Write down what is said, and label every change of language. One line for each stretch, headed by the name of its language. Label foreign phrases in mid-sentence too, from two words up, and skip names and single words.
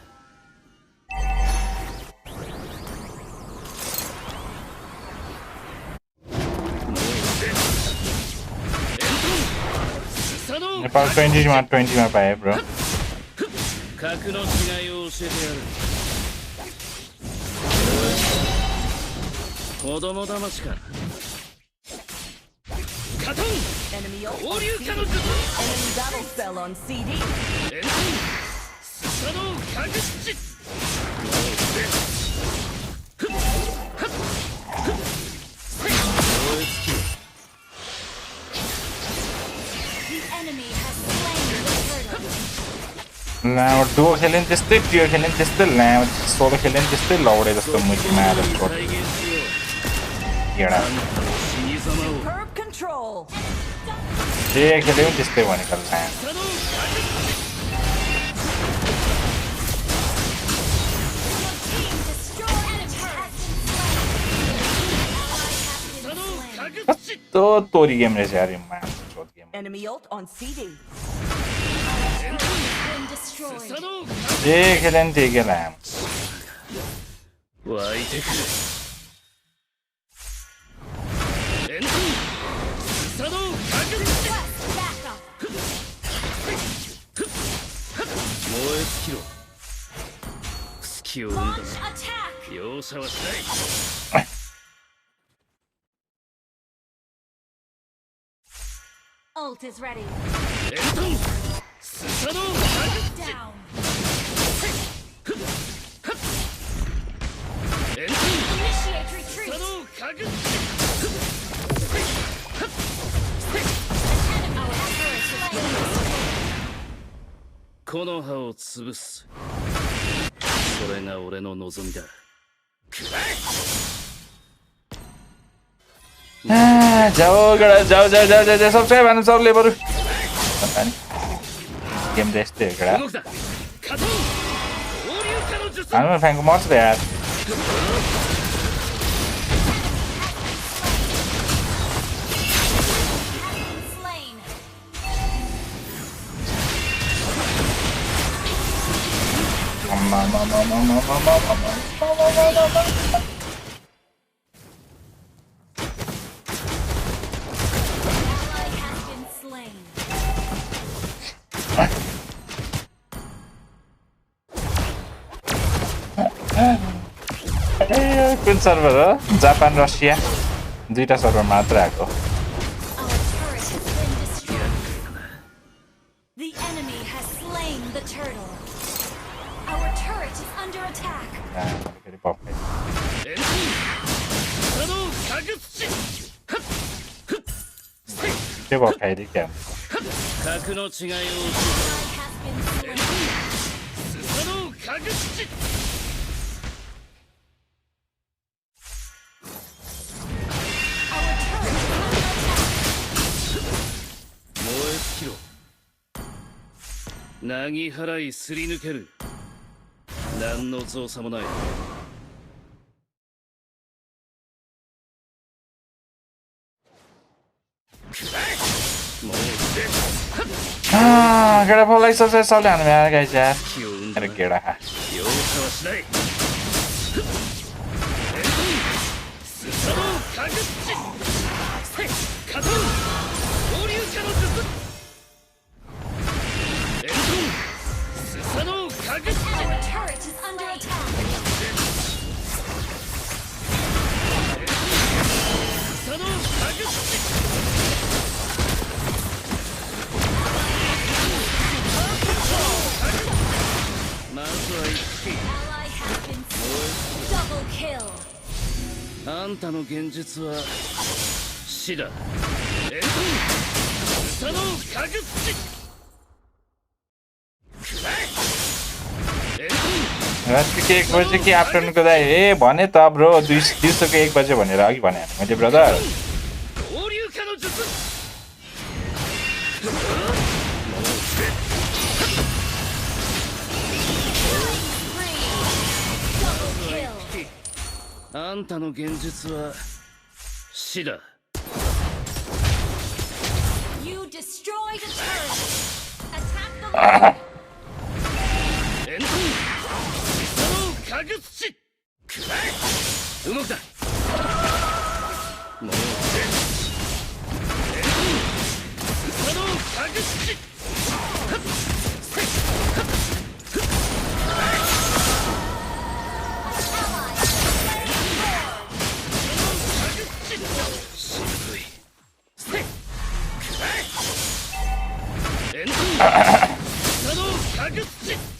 Nepali: नेपाल 20 मा पाएँ ब्रो
Japanese: 格の違いを教えてやる。子供騙しか。カトン
English: Enemy ult
Japanese: 合
English: on
Japanese: 流
English: CD.
Japanese: 化の術。
English: Enemy battle spell on CD.
Japanese: エントンスサノー隠し。
English: The enemy has slain the turtle.
Nepali: लामो डुओ खेल्यो नि त्यस्तै ट्रियो खेल्यो नि त्यस्तै लामो सोलो खेल्यो नि त्यस्तै लौडे जस्तो मुजी मादर चोद
Japanese: 再現しよう。
Nepali: केडा
Japanese: 死に様を。
English: Herb control.
Nepali: जे खेल्यो नि त्यस्तै भनेको लामो
Japanese: スサノー隠し。
English: Team destroy an turret. Ally has been
Japanese: スサノ
English: slain.
Japanese: ー隠し。
Nepali: कस्तो तोरी गेम रहेछ यार यो मादर चोद गेम
English: Enemy ult on CD. Been
Japanese: ス
English: destroyed.
Japanese: サノー
Nepali: जे खेल्यो नि त्यही के लामो
Japanese: 湧いてくる。エントンスサノー隠し。
English: Request backup.
Japanese: 尽きろ隙を生んだ
English: Launch
Japanese: な
English: attack.
Japanese: 容赦はしない
English: Ult is ready.
Japanese: エントンスサノー
English: Down.
Japanese: エントン
English: Initiate
Japanese: ス
English: retreat.
Japanese: サノーカグ
English: Our turret is slain.
Japanese: この葉を潰すそれが俺の望みだ
Nepali: जाओ गडा
Hindi: जाओ जाओ जाओ जाओ
Nepali: सबसे भन्नु सबले बरु गेम त्यस्तै हो गडा
Japanese: 動くだカトン放流化の術
Nepali: हानमा फ्याङ्को मर्छ त यार
English: Slain. Ally has been slain.
Nepali: कुन सर्भर हो जापान रसिया दुईटा सर्भर मात्र आएको
English: Our turret has been destroyed. The enemy has slain the turtle. Our turret is under attack.
Nepali: फेरि पक्कै
Japanese: エントンスサノーカグ土
Nepali: त्यो पकाइदियो क्या
Japanese: 格の違いを
English: Ally has been slain.
Japanese: スサノーカグ土
English: Our turret is under attack.
Japanese: 燃え尽きろなぎ払いすり抜ける何の造作もない もう出
Nepali: गेडा फललाई सबसे सबले हान्नु यार गाइस यार
Japanese: 気を生んだ
Nepali: अरे
Japanese: な
Nepali: गेडा
Japanese: 容赦はしないスサノーカグ土カトン放流化の術エントンスサノーカグ土
English: Our turret is under attack.
Japanese: スサノーカグ土まずは一
English: Ally has been slain. Double kill.
Japanese: 匹あんたの現実は死だエントンスサノーカグ土エントン
Nepali: रातिको 1 बजे कि आफ्टरनुनको दाइ ए भने त ब्रो दिउँसोको 1 बजे भनेर अघि भने मैले ब्रदर
Japanese: 放流化の術
English: Double kill.
Japanese: あんたの現実は死だ
English: You destroyed a turret. Attack the
Japanese: エントンスサノーカグ土動くだもうエントンスサノーカグ土 渋いエントンスサノーカグ土